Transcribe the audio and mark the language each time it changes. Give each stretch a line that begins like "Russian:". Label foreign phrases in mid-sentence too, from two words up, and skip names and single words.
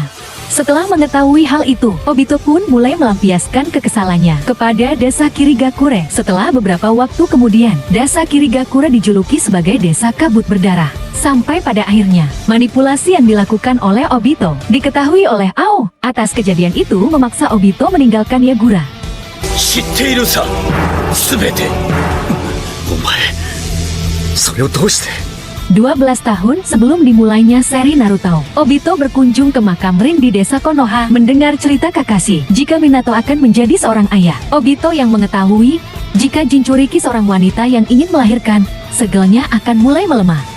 Indonesian: Setelah mengetahui hal itu, Obito pun mulai melampiaskan kekesalannya kepada desa Kirigakure. Setelah beberapa waktu kemudian, desa Kirigakure dijuluki sebagai desa kabut berdarah. Sampai pada akhirnya, manipulasi yang dilakukan oleh Obito diketahui oleh Ao. Atas kejadian itu memaksa Obito meninggalkan Yagura.
Japanese: 知っているさ、すべて。お前それをどうして。
Indonesian: 12 tahun sebelum dimulainya seri Naruto, Obito berkunjung ke makam Rin di desa Konoha mendengar cerita Kakashi jika Minato akan menjadi seorang ayah. Obito yang mengetahui jika Jinchuriki seorang wanita yang ingin melahirkan, segalanya akan mulai melemah.